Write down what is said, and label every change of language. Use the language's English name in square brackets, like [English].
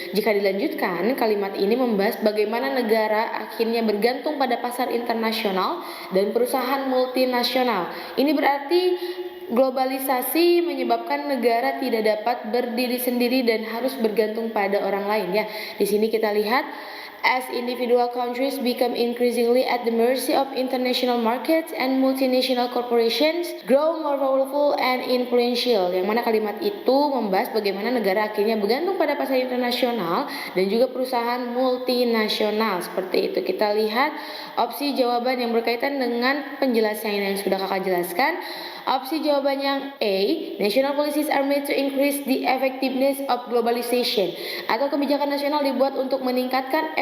[Indonesian] Jika dilanjutkan, kalimat ini membahas bagaimana negara akhirnya bergantung pada pasar internasional dan perusahaan multinasional. Ini berarti globalisasi menyebabkan negara tidak dapat berdiri sendiri dan harus bergantung pada orang lain ya. Di sini kita lihat, [English] as individual countries become increasingly at the mercy of international markets and multinational corporations grow more powerful and influential. [Indonesian] Yang mana kalimat itu membahas bagaimana negara akhirnya bergantung pada pasar internasional dan juga perusahaan multinasional, seperti itu. Kita lihat opsi jawaban yang berkaitan dengan penjelasan yang sudah kakak jelaskan. Opsi jawaban yang A, [English] national policies are made to increase the effectiveness of globalization, [Indonesian] atau kebijakan nasional dibuat untuk meningkatkan